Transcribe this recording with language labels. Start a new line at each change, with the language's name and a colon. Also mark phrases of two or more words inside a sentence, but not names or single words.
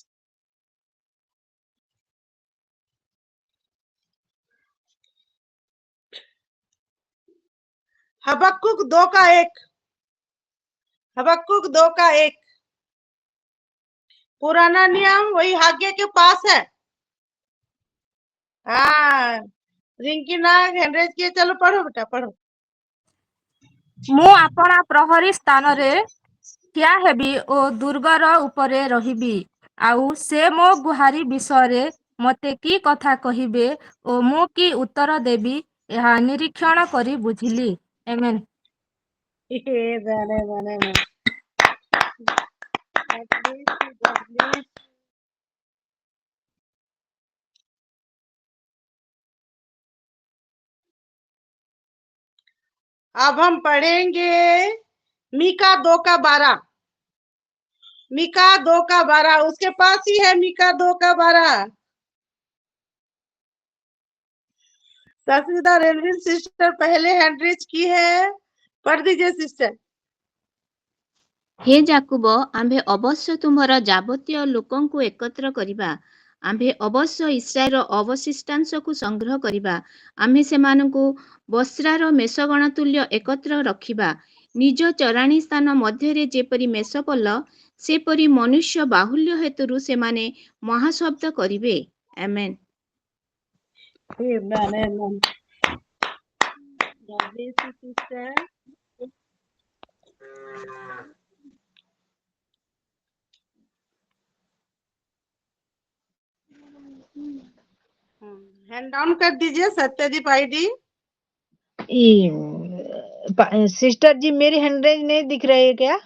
Hindi: हबक्कुक 2 का 1, हबक्कुक 2 का 1, पुराना नियम वही हग्गे के पास है। हाँ, रिंकी नाग हैंड किए, चलो पढ़ो बेटा पढ़ो।
Odia: ମୁଁ ଆପଣା ପ୍ରହରୀ ସ୍ଥାନରେ ଠିଆ ହେବି ଓ ଦୁର୍ଗର ଉପରେ ରହିବି, ଆଉ ସେ ମୋ ଗୁହାରି ବିଷୟରେ ମୋତେ କି କଥା କହିବେ ଓ ମୁଁ କି ଉତ୍ତର ଦେବି, ଏହା ନିରୀକ୍ଷଣ କରି ବୁଝିଲି। ଆମେନ୍।
Hindi: अब हम पढ़ेंगे मीका 2 का 12, मीका 2 का 12, उसके पास ही है मीका 2 का 12। सस्मिता रेलवे सिस्टर पहले
English: hand raise
Hindi: की है, पढ़ दीजिए सिस्टर।
Odia: हे ଯାକୁବ, ଆମ୍ଭେ ଅବଶ୍ୟ ତୁମର ଯାବତୀୟ ଲୋକଙ୍କୁ ଏକତ୍ର କରିବା। ଆମ୍ଭେ ଅବଶ୍ୟ ଇସ୍ରାଏଲର ଅବଶିଷ୍ଟାଂଶକୁ ସଂଗ୍ରହ କରିବା। ଆମ୍ଭେ ସେମାନଙ୍କୁ ବସ୍ରାର ମେଷଗଣ ତୁଲ୍ୟ ଏକତ୍ର ରଖିବା। ନିଜ ଚରାଣୀ ସ୍ଥାନ ମଧ୍ୟରେ ଯେପରି ମେଷପଲ୍ଲ, ସେପରି ମନୁଷ୍ୟ ବାହୁଲ୍ୟ ହେତୁରୁ ସେମାନେ ମହାଶବ୍ଦ କରିବେ। ଆମେନ୍।
English: Amen. God bless you, sister. hand down
Hindi: कर दीजिए सत्यदीप आईडी। सिस्टर जी मेरी
English: hand raise
Hindi: नहीं दिख रही है क्या?